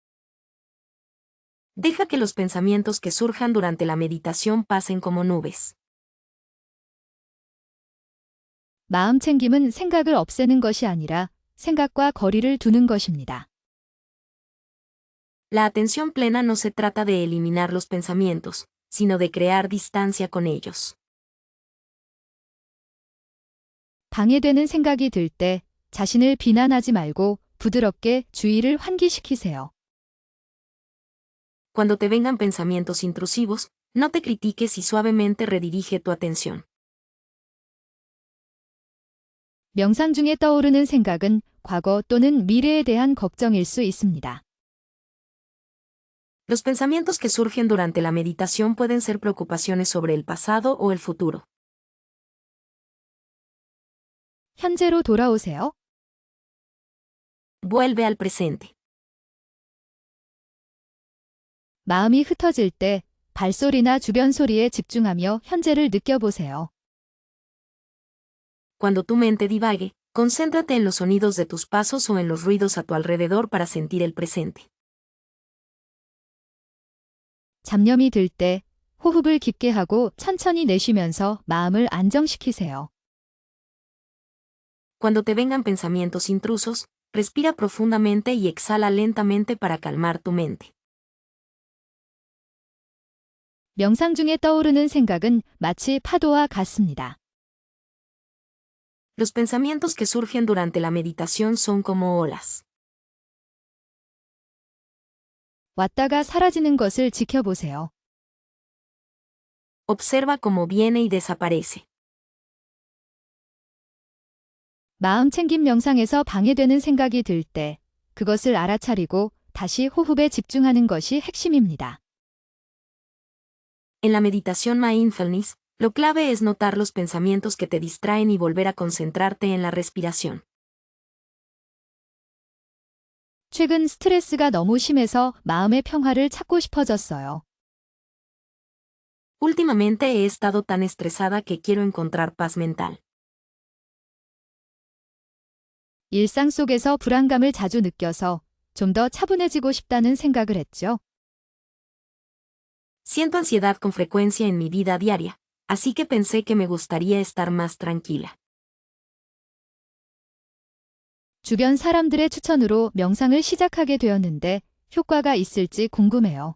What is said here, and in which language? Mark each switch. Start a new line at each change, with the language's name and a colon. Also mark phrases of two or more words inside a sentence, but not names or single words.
Spanish: Deja que los pensamientos que surjan durante la meditación pasen como nubes.
Korean: 마음 챙김은 생각을 없애는 것이 아니라 생각과 거리를 두는 것입니다.
Spanish: La atención plena no se trata de eliminar los pensamientos, sino de crear distancia con ellos.
Korean: 방해되는 생각이 들 때 자신을 비난하지 말고 부드럽게 주의를 환기시키세요.
Spanish: Cuando te vengan pensamientos intrusivos, no te critiques y suavemente redirige tu atención.
Korean: 명상 중에 떠오르는 생각은 과거 또는 미래에 대한 걱정일 수 있습니다.
Spanish: Los pensamientos que surgen durante la meditación pueden ser preocupaciones sobre el pasado o el futuro.
Korean: 현재로 돌아오세요.
Spanish: Vuelve al presente.
Korean: 마음이 흩어질 때 발소리나 주변 소리에 집중하며 현재를 느껴보세요.
Spanish: Cuando tu mente divague, concéntrate en los sonidos de tus pasos o en los ruidos a tu alrededor para sentir el presente.
Korean: 잡념이 들 때 호흡을 깊게 하고 천천히 내쉬면서 마음을 안정시키세요.
Spanish: Cuando te vengan pensamientos intrusos, respira profundamente y exhala lentamente para calmar tu mente.
Korean: 명상 중에 떠오르는 생각은 마치 파도와 같습니다.
Spanish: Los pensamientos que surgen durante la meditación son como olas.
Korean: 왔다가 사라지는 것을 지켜보세요.
Spanish: Observa cómo viene y desaparece.
Korean: 마음 챙김 명상에서 방해되는 생각이 들 때 그것을 알아차리고 다시 호흡에 집중하는 것이 핵심입니다.
Spanish: En la meditación mindfulness, lo clave es notar los pensamientos que te distraen y volver a concentrarte en la respiración.
Korean: 최근 스트레스가 너무 심해서 마음의 평화를 찾고 싶어졌어요.
Spanish: Últimamente he estado tan estresada que quiero encontrar paz mental.
Korean: 일상 속에서 불안감을 자주 느껴서 좀 더 차분해지고 싶다는 생각을 했죠.
Spanish: Siento ansiedad con frecuencia en mi vida diaria, así que pensé que me gustaría estar más tranquila.
Korean: 주변 사람들의 추천으로 명상을 시작하게 되었는데 효과가 있을지 궁금해요.